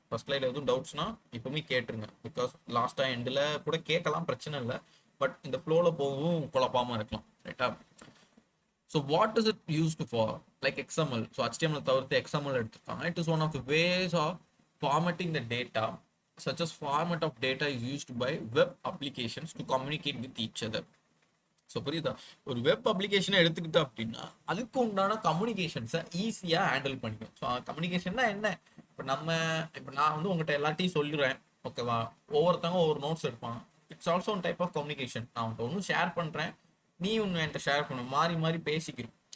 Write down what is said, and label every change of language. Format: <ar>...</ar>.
<ta>First slide எதுவும் டவுட்ஸ்னா இப்போவுமே கேட்டுருங்க. பிகாஸ் லாஸ்ட்டாக எண்டில் கூட கேட்கலாம், பிரச்சனை இல்லை. பட் இந்த ஃப்ளோவில் போகவும் குழப்பாமல் இருக்கலாம். ரைட்டா?</ta> <en>So what is it used for? Like XML.</en> <ta>So HTML தவிர்த்து XML எடுத்துருக்காங்க.</ta> <en>It is one of the ways of formatting the data. such as format of data is used by web applications to communicate with each other.</en> <ta>So புரியுதா? ஒரு web அப்ளிகேஷனை எடுத்துக்கிட்டு அப்படின்னா அதுக்கு உண்டான கம்யூனிகேஷன்ஸை ஈஸியாக ஹேண்டில் பண்ணிக்கும். ஸோ கம்யூனிகேஷன்னா என்ன, இப்போ நான் வந்து உங்கள்கிட்ட எல்லாத்தையும் சொல்லிடுறேன். ஓகேவா? ஒவ்வொருத்தவங்க ஒவ்வொரு நோட்ஸ் எடுப்பாங்க.</ta> <en>It's also one type of communication.</en> <ta>நான் உன்ட்ட ஒன்றும் ஷேர் பண்ணுறேன், நீ ஒன்று என்கிட்ட ஷேர் பண்ண, மாறி மாறி பேசிக்கிறோம்.</ta>